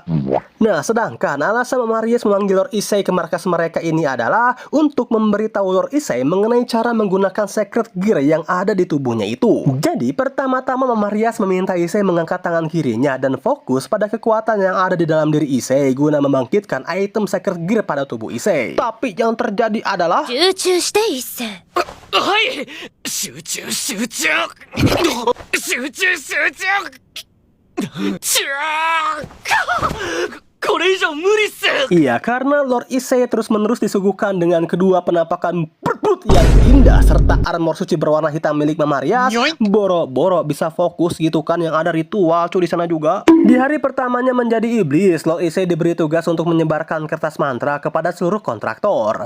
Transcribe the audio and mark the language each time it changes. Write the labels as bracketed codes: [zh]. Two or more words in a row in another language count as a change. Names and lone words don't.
[id] Nah, sedangkan alasan Mama Rias memanggil Lord Issei ke markas mereka ini adalah untuk memberitahu Lord Issei mengenai cara menggunakan [en] secret gear [id] yang ada di tubuhnya itu. Jadi pertama-tama Mama Rias meminta Issei mengangkat tangan kirinya dan fokus pada kekuatan yang ada di dalam diri Issei guna membangkitkan item [en] secret gear [id] pada tubuh Issei. Tapi yang terjadi adalah [ja] 集中して一世。はい集中集中集中集中これ以上無理っす [id] Iya, karena Lord Issei terus-menerus disuguhkan dengan kedua penampakan brut yang indah serta armor suci berwarna hitam milik Mama Rias, boro-boro bisa fokus gitu kan, yang ada ritual cuy di sana juga. Di hari pertamanya menjadi iblis, Lord Issei diberi tugas untuk menyebarkan kertas mantra kepada seluruh kontraktor.